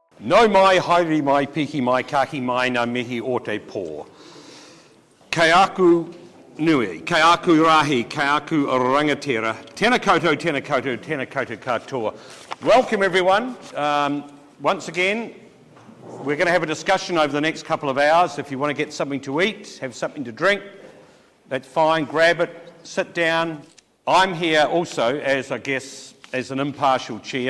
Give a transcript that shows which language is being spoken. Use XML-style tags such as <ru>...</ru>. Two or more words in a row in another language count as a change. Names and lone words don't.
<mi>No mai, haere mai, piki mai, kaki mai, na mihi o te pō. Kei aku nui, kei aku rahi, kei aku rangatira. Tēnā koutou, tēnā koutou, tēnā koutou katoa.</mi> <en>Welcome everyone. Once again, we're going to have a discussion over the next couple of hours. If you want to get something to eat, have something to drink, that's fine, grab it, sit down. I'm here also as an impartial chair.</en>